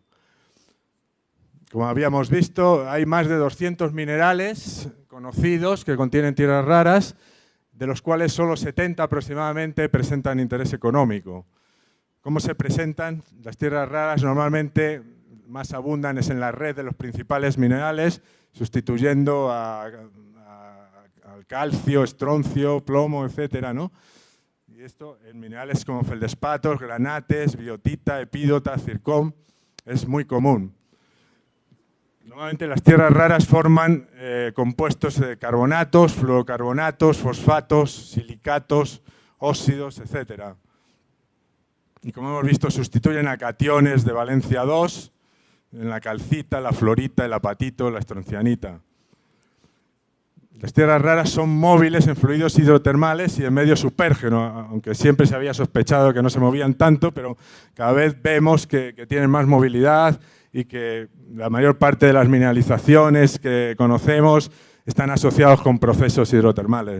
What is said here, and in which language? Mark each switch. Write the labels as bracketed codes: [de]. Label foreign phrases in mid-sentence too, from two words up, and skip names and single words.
[es] Como habíamos visto, hay más de 200 minerales conocidos que contienen tierras raras, de los cuales solo 70 aproximadamente presentan interés económico. ¿Cómo se presentan? Las tierras raras normalmente más abundan es en la red de los principales minerales, sustituyendo al calcio, estroncio, plomo, etcétera, ¿no? Y esto en minerales como feldespatos, granates, biotita, epídota, zircón, es muy común. Normalmente las tierras raras forman compuestos de carbonatos, fluorocarbonatos, fosfatos, silicatos, óxidos, etcétera. Y como hemos visto, sustituyen a cationes de valencia 2 en la calcita, la fluorita, el apatito, la estroncianita. Las tierras raras son móviles en fluidos hidrotermales y en medio supérgeno, aunque siempre se había sospechado que no se movían tanto, pero cada vez vemos que tienen más movilidad y que la mayor parte de las mineralizaciones que conocemos están asociados con procesos hidrotermales.